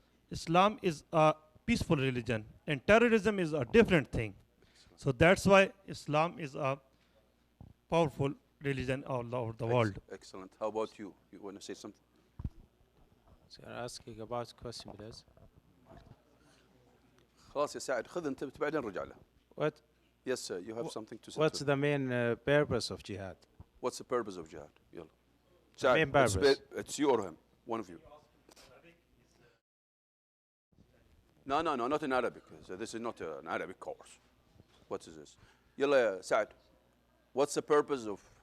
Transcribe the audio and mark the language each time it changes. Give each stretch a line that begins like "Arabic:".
English: Islam is a peaceful religion, and terrorism is a different thing. So that's why Islam is a powerful religion all over the world. Excellent. How about you? You want to say something? So you're asking about question, please.
Arabic: خلاص يا سعد خذ انت بعدين رجع له.
English: What? Yes, sir. You have something to say. What's the main purpose of jihad? What's the purpose of jihad?
Arabic: يلا.
English: The main purpose. It's you or him, one of you. No, not in Arabic. So this is not an Arabic course. What is this?
Arabic: يلا يا سعد.
English: What's the purpose of?